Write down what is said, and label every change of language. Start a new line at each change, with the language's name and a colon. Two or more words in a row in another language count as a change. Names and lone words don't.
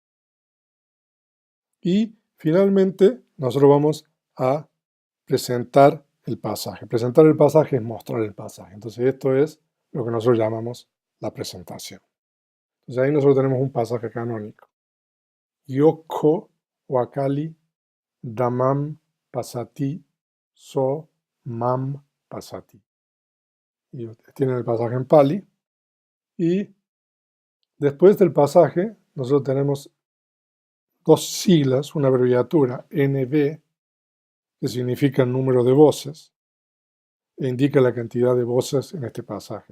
Spanish: Y finalmente, nosotros vamos a presentar el pasaje. Presentar el pasaje es mostrar el pasaje. Entonces, esto es lo que nosotros llamamos la presentación. Entonces, ahí nosotros tenemos un pasaje canónico.
Pali: Yoko wakali damam pasati so mam pasati.
Spanish: Y tienen el pasaje en Pali. Y después del pasaje, nosotros tenemos 2 siglas, una abreviatura, NB, que significa el número de voces, e indica la cantidad de voces en este pasaje.